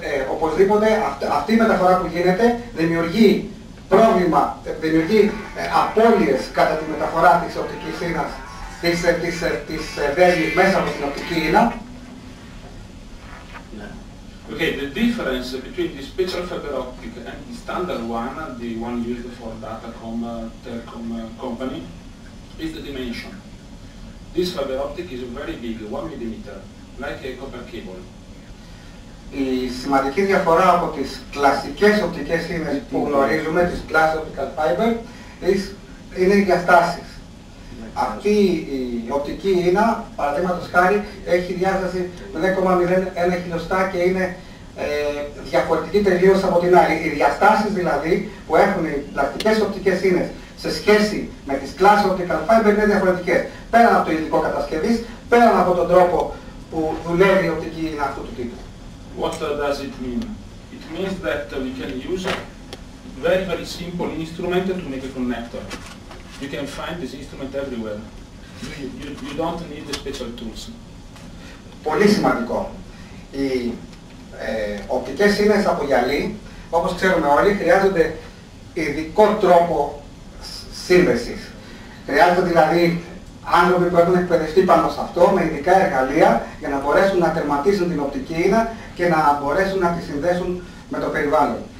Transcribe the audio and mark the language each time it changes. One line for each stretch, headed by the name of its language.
Greek: Οπωσδήποτε αυτή η μεταφορά που γίνεται δημιουργεί πρόβλημα, δημιουργεί απώλειες κατά τη μεταφορά της οπτικής ίνας, της δέσμης μέσα από την οπτική ίνα.
English: Okay, the difference between the special fiber optic and the standard one, the one used for Datacom, telecom company, is the dimension. This fiber optic is very big, 1 millimeter, like a copper cable.
Greek: Η σημαντική διαφορά από τις κλασικές οπτικές ίνες που γνωρίζουμε, τις glass optical fiber, είναι οι διαστάσεις. Αυτή η οπτική ίνα, παραδείγματος χάρη, έχει διάσταση 0,01 χιλιοστά και είναι διαφορετική τελείως από την άλλη. Οι διαστάσεις δηλαδή που έχουν οι πλαστικές οπτικές ίνες σε σχέση με τις glass optical fiber είναι διαφορετικές. Πέραν από το υλικό κατασκευής, πέραν από τον τρόπο που δουλεύει η οπτική ίνα αυτού του τύπου.
English: What does it mean? It means that we can use a very simple instrument to make a connector. You can find this instrument everywhere. You don't need the special tools.
Greek: Πολύ σημαντικό. Οι οπτικές σύνες από γυαλί, όπως ξέρουμε όλοι, χρειάζονται ειδικό τρόπο σύνδεσης. Χρειάζονται δηλαδή άνθρωποι που έχουν εκπαιδευτεί πάνω σε αυτό με ειδικά εργαλεία για να μπορέσουν να τερματίσουν την οπτική ίνα και να μπορέσουν να τη συνδέσουν με το περιβάλλον.